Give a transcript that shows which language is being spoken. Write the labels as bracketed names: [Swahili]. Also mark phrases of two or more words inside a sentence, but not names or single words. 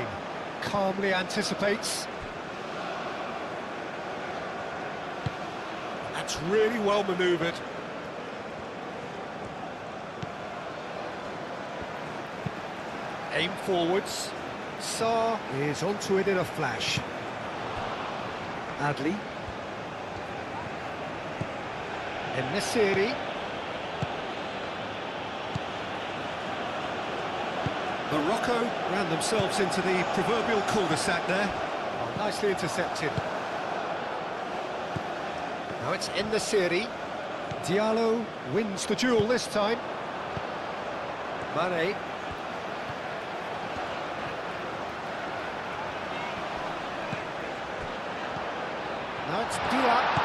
[English] Calmly anticipates. That's really well manoeuvred. Aim forwards. Sarr is onto it in a flash. Adli. En-Nesyri. Morocco ran themselves into the proverbial cul-de-sac there. Oh, nicely intercepted. Now it's En-Nesyri. Diallo wins the duel this time. Mane. Now it's Dia.